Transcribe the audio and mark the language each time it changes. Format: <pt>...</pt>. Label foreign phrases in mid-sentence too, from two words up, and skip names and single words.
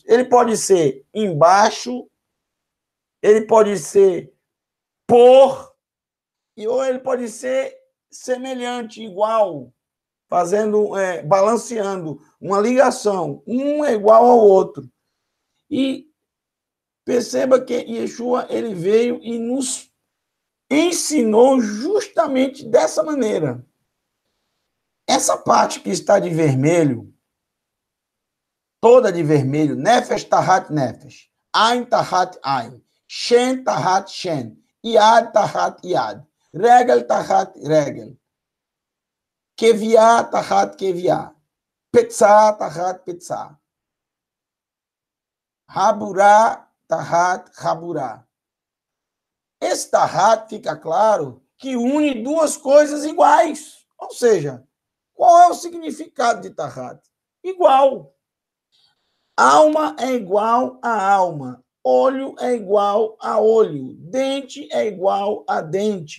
<pt>Ele pode ser embaixo, ele pode ser por, ou ele pode ser semelhante, igual, balanceando uma ligação, um é igual ao outro. E perceba que Yeshua, ele veio e nos ensinou justamente dessa maneira. Essa parte que está de vermelho, toda de vermelho,</pt> <he>נפש תחת נפש עין תחת עין שן תחת שן יד תחת יד, רגל תחת רגל כויה תחת כויה פצע תחת פצע חבורה תחת חבורה.</he> <pt>Esse Tahat fica claro que une duas coisas iguais. Ou seja, qual é o significado de Tahat? Igual. Alma é igual a alma. Olho é igual a olho. Dente é igual a dente.</pt>